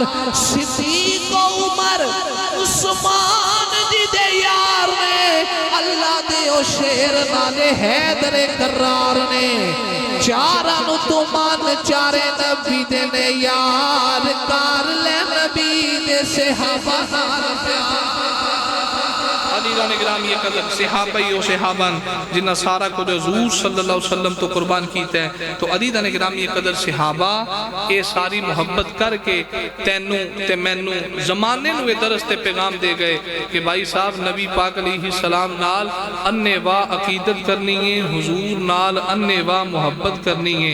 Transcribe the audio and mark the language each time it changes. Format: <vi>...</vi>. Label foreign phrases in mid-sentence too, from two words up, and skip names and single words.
<pa>صدیق عمر عثمان جی دے یار نے اللہ دے او شیر نالے حیدر کرار نے. چاراں نوں تو من چارے نبی دے نے یار کر لے نبی دے صحابہ نال پیار. عزیزانِ گرامی قدر صحابہ ہی صحابن جنہاں سارا کجھ حضور</pa> <ar>صلى الله عليه وسلم</ar> <pa>توں قربان کیتا ہے. تو عزیزانِ گرامی قدر صحابہ ایہہ ساری محبت کر کے تینوں تے مینوں زمانے نوں درس تے پیغام دے گئے کہ بھائی صاحب نبی پاک علیہ السلام نال انھے واہ عقیدت کرنی ہے، حضور نال انھے واہ محبت کرنی ہے.</pa>